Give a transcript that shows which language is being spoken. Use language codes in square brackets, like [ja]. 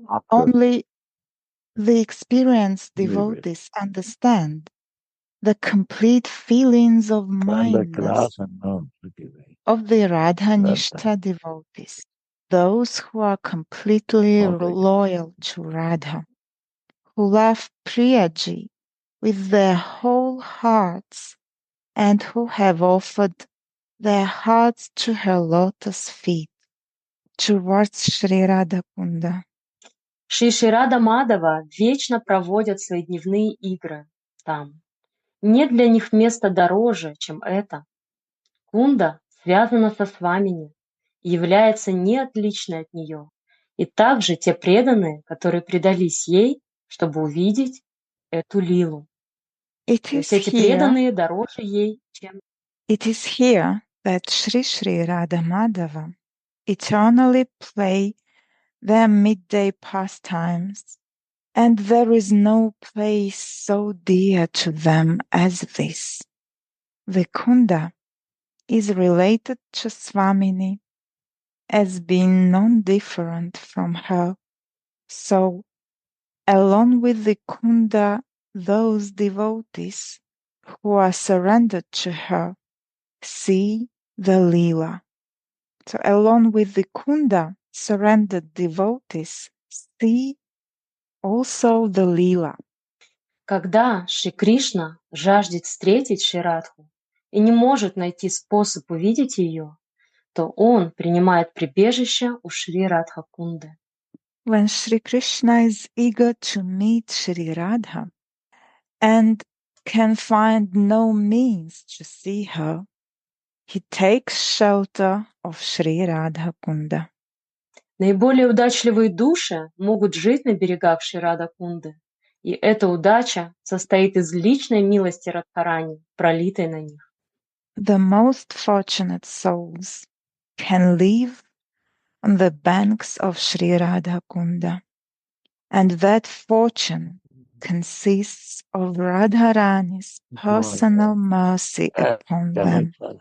[en] Only the experienced devotees understand the complete feelings of mindness of the Radha-Nishtha devotees, those who are completely loyal to Radha, who love Priyaji with their whole hearts and who have offered their hearts to her lotus feet towards Sri Radha Kunda. [ru] Шри Рада Мадава вечно проводят свои дневные игры там. Нет для них места дороже, чем это. Кунда связана со Свамини и является неотличной от нее. И также те преданные, которые предались ей, чтобы увидеть эту лилу. То есть эти преданные дороже ей, чем... [en] It is here that Sri Radha Madhava eternally play their midday pastimes, and there is no place so dear to them as this. The Kunda is related to Swamini as being non-different from her, so along with the Kunda, those devotees who are surrendered to her see the Leela. So along with the Kunda, surrendered devotees see also the Leela. [ru] Когда Шри Кришна жаждет встретить Шри Радху и не может найти способ увидеть ее, то он принимает прибежище у Шри Радха Кунды. [en] When Sri Krishna is eager to meet Sri Radha and can find no means to see her, he takes shelter of Sri Radha Kunda. [ru] Наиболее удачливые души могут жить на берегах Шри Рада Кунды, и эта удача состоит из личной милости Радхарани, пролитой на них. [en] The most fortunate souls can live on the banks of Sri Radha Kunda, and that fortune consists of Radharani's personal mercy upon them.